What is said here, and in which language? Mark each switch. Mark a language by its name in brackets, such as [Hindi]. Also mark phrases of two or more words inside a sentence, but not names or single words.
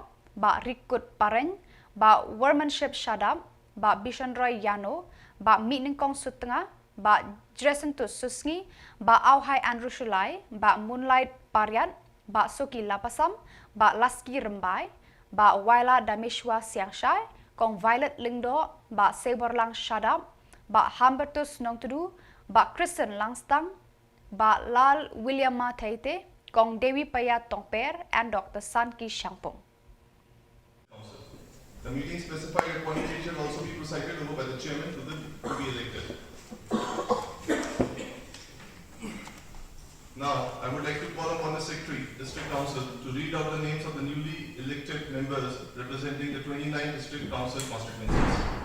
[Khasi] Ba Rikut Pareng, Ba Workmanship Shadap, Ba Bishanroy Yano, Ba Mitningkong Sutanga, Ba Dresentus Susngi, Ba Auhai Andrew Shulai, Ba Moonlight Paryat, Ba Soki Lapasam, Ba Laski Rembai, Ba Waila Damishwa Siangshai, Kong Violet Lingdo, Ba Seborlang Shadap, Ba Humbertus Nongtudu, Ba Kristen Langstang, Ba Lal Williama Taite, Kong Dewi Paya Tongper, [English] and Dr. Sanki Shangpong. The meeting specified a qualification also be presided over by the chairman to be elected. Now, I would like to call upon the Secretary, District Council, to read out the names of the newly elected members representing the 29 District Council constituencies.